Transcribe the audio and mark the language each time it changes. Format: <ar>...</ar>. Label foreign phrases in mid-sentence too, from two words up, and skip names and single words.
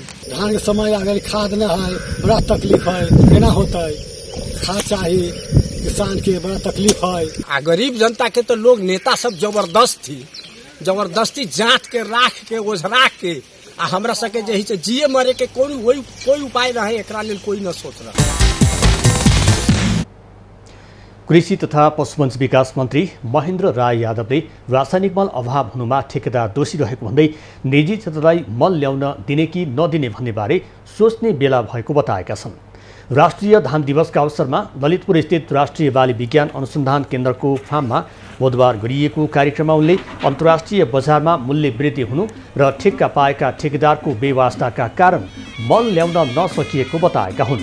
<mai>धान के समय आ गई, खाद न है, बड़ा तकलीफ है, केना होता है? खाद चाहिए, किसान के बड़ा तकलीफ है। आ गरीब जनता के तो लोग नेता सब जबरदस्ती जांच के राख के ओझरा के, आ हमरा सके जे से जिए मरे के कोई उपाय रहे, एकरा लेल कोई न सोच रहा।</mai> <ne>कृषि तथा पशुपंच विकास मन्त्री महेन्द्र राय यादवले रासायनिक मल अभाव हुनुमा ठेकेदार दोषी रहेको भन्दै निजी क्षेत्रलाई मल ल्याउन दिने कि नदिने भन्ने बारे सोच्ने बेला भएको बताएका छन्। राष्ट्रिय धान दिवसका अवसरमा ललितपुर स्थित राष्ट्रिय बाली विज्ञान अनुसन्धान केन्द्रको फार्ममा बुधबार गरिएको कार्यक्रममा उनले अन्तर्राष्ट्रिय बजारमा मूल्य वृद्धि हुनु र ठेक्का पाएका ठेकेदारको बेवास्ताका कारण मल ल्याउन नसकिएको बताएका हुन्।</ne>